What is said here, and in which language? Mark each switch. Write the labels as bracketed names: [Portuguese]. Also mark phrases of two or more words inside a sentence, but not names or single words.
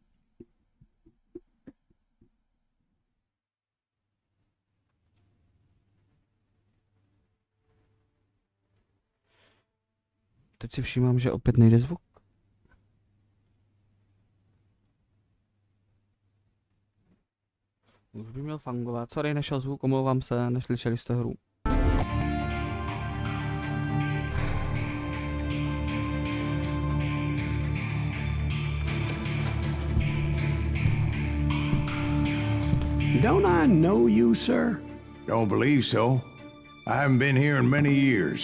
[Czech] Teď si všímám, že opět nejde zvuk. Už by měl fungovat. Sorry, nešel zvuk, omlouvám se, neslyšeli jste hru. [English] Don't I know you, sir? Don't believe so. I haven't been here in many years.